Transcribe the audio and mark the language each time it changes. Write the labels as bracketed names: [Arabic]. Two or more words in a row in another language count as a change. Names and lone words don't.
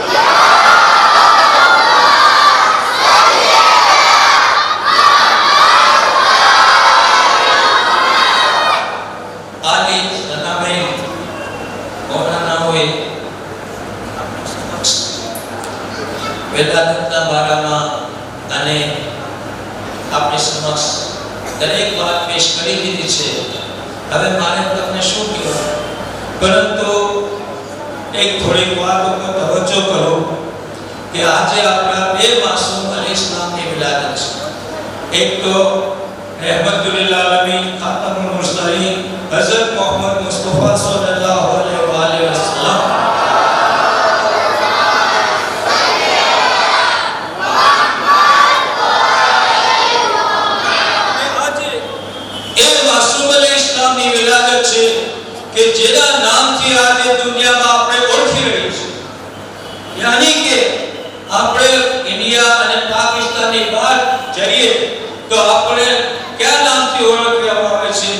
[Gujarati] આલી જનાબે મૌલાના હોય વિલાયતના બારામાં અને આપણી સમક્ષ દરેક વાત પેશ કરી દીધી છે। હવે મારે તમને શું કહેવું, પરંતુ એક થોડીક વાત ઉપર તવજ્જો કરો કે આજે આપણા 2 માસૂમ અલૈહિસ્સલામની વિલાદત છે। એક તો [Arabic] رحمة العالمين خاتم المرسلين حضرت محمد مصطفى صلى الله عليه وسلم [Gujarati] કે જેના નામથી આજે દુનિયામાં આપણે ઓળખી રહી છે, યાની કે આપણે ઇન્ડિયા અને પાકિસ્તાનની બહાર જઈએ તો આપણે નામથી ઓળખવામાં આવે છે.